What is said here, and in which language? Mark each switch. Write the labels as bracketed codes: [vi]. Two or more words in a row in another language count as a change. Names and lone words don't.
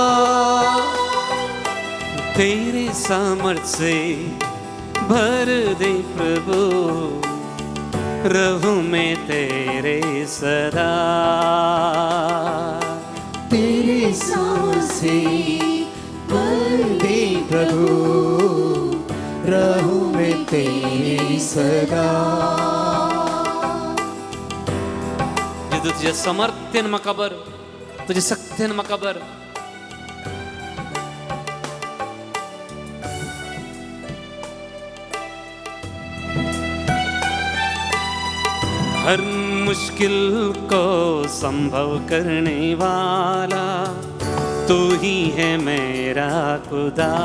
[hi] तेरे सामर्थ से भर दे प्रभु, रहूं मैं तेरे सदा. तेरे सामर्थ से भर दे प्रभु, रहूं मैं तेरे सदा. [kok] जेदू तुझे समर्थ्यन म्हाका बर, तुझे शक्तीन म्हाका बर. [hi] हर मुश्किल को संभव करने वाला तू ही है मेरा खुदा.